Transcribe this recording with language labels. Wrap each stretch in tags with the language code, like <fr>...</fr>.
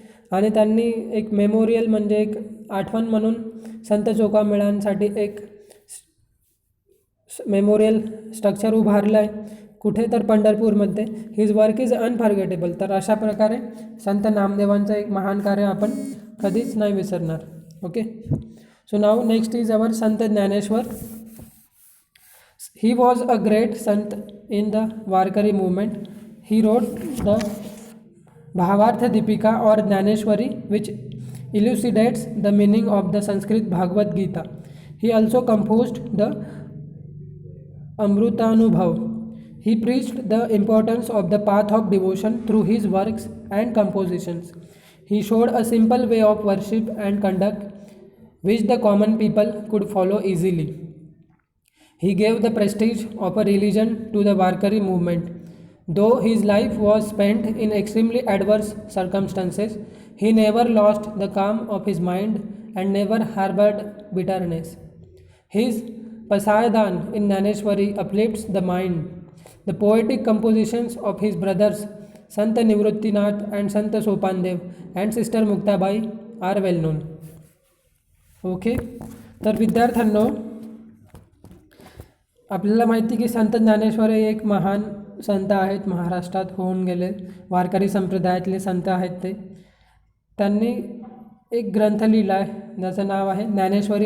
<mr>आणि त्यांनी एक मेमोरियल म्हणजे एक आठवण म्हणून संत चोखा मेळ्यांसाठी एक मेमोरियल स्ट्रक्चर उभारलं आहे. कुठे, तर पंढरपूरमध्ये.</mr> <en>His work is unforgettable.</en> <mr>तर अशा प्रकारे संत नामदेवांचं एक महान कार्य आपण कधीच नाही विसरणार.</mr> <en>Okay, so नाव next is our sant Dnyaneshwar. He was a great sant in the Warkari movement. He wrote the Bhavartha Deepika और Dnyaneshwari which elucidates the meaning of the Sanskrit Bhagavad Gita. He also composed the Amrutanubhav. He preached the importance of the path of devotion through his works and compositions. He showed a simple way of worship and conduct which the common people could follow easily. He gave the prestige of a religion to the Varkari movement. Though his life was spent in extremely adverse circumstances, he never lost the calm of his mind and never harbored bitterness. His Pasayadan in Naneshwari uplifts the mind. The poetic compositions of his brothers Sant Nivruttinath and Sant Sopandev and Sister Muktabai are well known.</en> <mr>Okay, तर विद्यार्थ्यांनो, आपल्याला माहिती की संत ज्ञानेश्वर हे एक महान संत आहेत, महाराष्ट्रात होऊन गेले, वारकरी संप्रदायातले संत आहेत ते. त्यांनी एक ग्रंथ लिहिला आहे ज्याचं नाव आहे ज्ञानेश्वरी.</mr>